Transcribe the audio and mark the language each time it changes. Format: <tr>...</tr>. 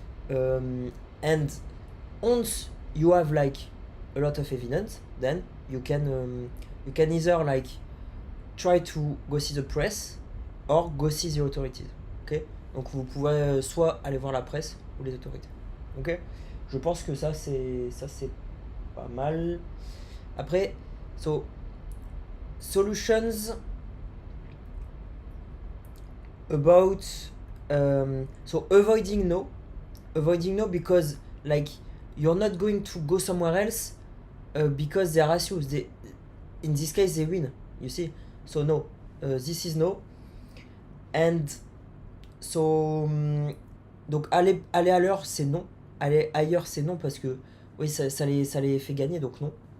<en>And once you have like a lot of evidence, then you can either like try to go see the press or go see the authorities. Ok?</en> <fr>Donc vous pouvez soit aller voir la presse ou les autorités. Ok? Je pense que ça c'est pas mal.</fr> <en>Après, so solutions about so avoiding no because like you're not going to go somewhere else because they harass you. In this case they win, you see. So no, this is no.</en> <fr>And so donc aller à l'heure c'est non, aller ailleurs c'est non parce que oui ça les fait gagner, donc non.</fr>